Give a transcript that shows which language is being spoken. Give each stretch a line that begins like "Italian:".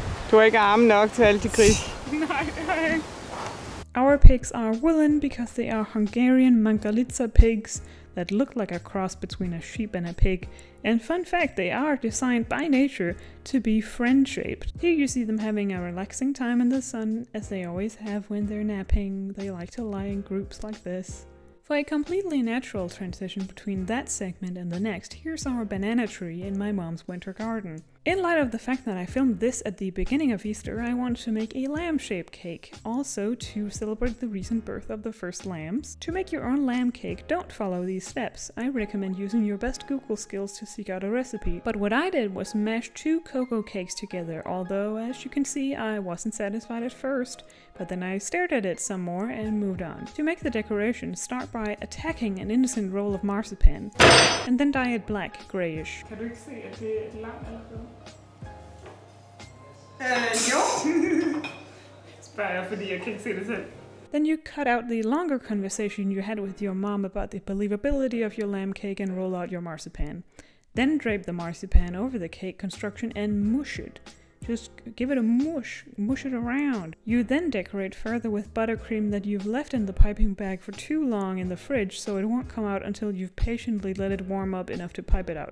Danish: Du har ikke arme nok til alle de gris. Nej.
English: Our pigs are woolen because they are Hungarian Mangalitsa pigs that look like a cross between a sheep and a pig. And fun fact, they are designed by nature to be friend-shaped. Here you see them having a relaxing time in the sun, as they always have when they're napping. They like to lie in groups like this. For a completely natural transition between that segment and the next, here's our banana tree in my mom's winter garden. In light of the fact that I filmed this at the beginning of Easter, I wanted to make a lamb-shaped cake, also to celebrate the recent birth of the first lambs. To make your own lamb cake, don't follow these steps. I recommend using your best Google skills to seek out a recipe. But what I did was mash 2 cocoa cakes together, although as you can see I wasn't satisfied at first, but then I stared at it some more and moved on. To make the decoration, start by attacking an innocent roll of marzipan, and then dye it black, grayish.
Danish: Kan du ikke se, at det er et lam allerede? Jo. Spørger jeg, fordi jeg kan ikke se det selv.
English: Then you cut out the longer conversation you had with your mom about the believability of your lamb cake and roll out your marzipan. Then drape the marzipan over the cake construction and mush it. Just give it a mush it around. You then decorate further with buttercream that you've left in the piping bag for too long in the fridge, so it won't come out until you've patiently let it warm up enough to pipe it out.